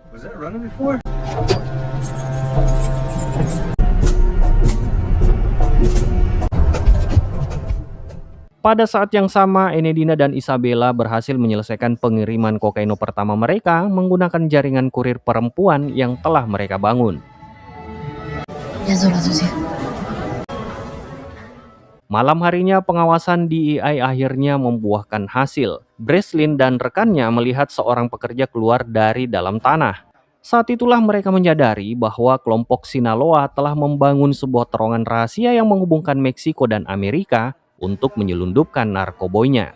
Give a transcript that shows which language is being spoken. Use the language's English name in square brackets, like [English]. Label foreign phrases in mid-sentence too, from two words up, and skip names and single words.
[Indonesian] Pada saat yang sama, Enedina dan Isabella berhasil menyelesaikan pengiriman kokaino pertama mereka menggunakan jaringan kurir perempuan yang telah mereka bangun. [Spanish] Ya es hora, Sucia. [Indonesian] Malam harinya pengawasan DEI akhirnya membuahkan hasil. Breslin dan rekannya melihat seorang pekerja keluar dari dalam tanah. Saat itulah mereka menyadari bahwa kelompok Sinaloa telah membangun sebuah terowongan rahasia yang menghubungkan Meksiko dan Amerika untuk menyelundupkan narkoboynya.